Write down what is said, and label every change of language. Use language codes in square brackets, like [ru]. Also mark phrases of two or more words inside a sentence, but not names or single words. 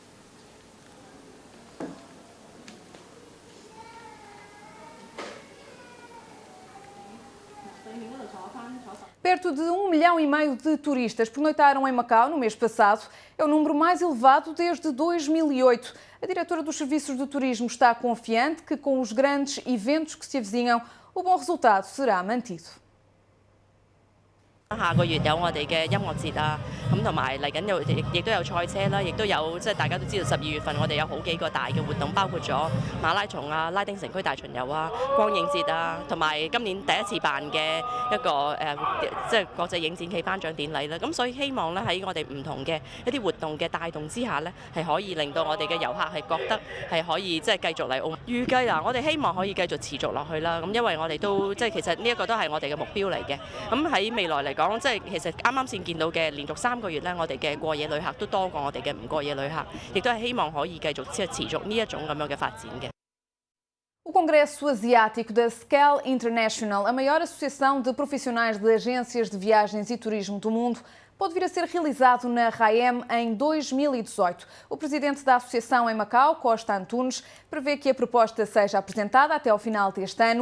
[pt] Perto de 1,5 milhão de turistas pernoitaram em Macau no mês passado. É o número mais elevado desde 2008. A diretora dos Serviços de Turismo está confiante que, com os grandes eventos que se avizinham, o bom resultado será mantido. [yue] 下個月有我哋嘅音樂節啊，咁同埋嚟緊亦都有賽車啦，亦都有即係大家都知道12月份我哋有好幾個大嘅活動，包括咗馬拉松啊、拉丁城區大巡遊啊、光影節啊，同埋今年第一次辦嘅一個即係國際影展暨頒獎典禮啦。咁所以希望咧喺我哋唔同嘅一啲活動嘅帶動之下咧，係可以令到我哋嘅遊客係覺得係可以即係繼續嚟澳門。預計嗱，我哋希望可以繼續持續落去啦。咁因為我哋都即係其實呢一個都係我哋嘅目標嚟嘅。咁喺未來嚟講，即係其實啱啱先見到嘅連續3個月咧，我哋嘅過夜旅客都多過我哋嘅唔過夜旅客，亦都係希望可以繼續持續呢一種咁樣嘅發展嘅。 [pt] O Congresso Asiático da SCAL International, a maior associação de profissionais de agências de viagens e turismo do mundo, pode vir a ser realizado na RAEM em 2018. O presidente da associação em Macau, Costa Antunes, prevê que a proposta seja apresentada até ao final deste ano.